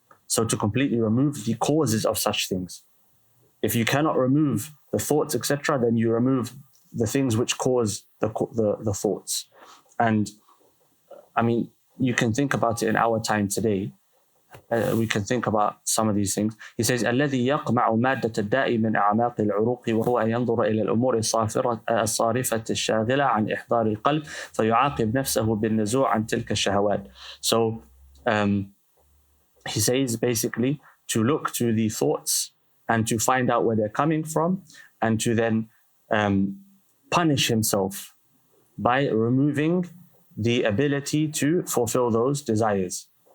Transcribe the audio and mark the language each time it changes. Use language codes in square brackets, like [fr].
[en] So to completely remove the causes of such things. If you cannot remove the thoughts, etc., then you remove the things which cause the thoughts. And I mean, you can think about it in our time today. We can think about some of these things. He says, [ar] الذي يقمع مادة الداء من أعماق العروق وهو أن ينظر إلى الأمور الصارفة الشاغلة عن إحضار القلب فيعاقب نفسه بالنزوع عن تلك الشهوات. [en] So he says basically to look to the thoughts and to find out where they're coming from and to then punish himself by removing the ability to fulfill those desires.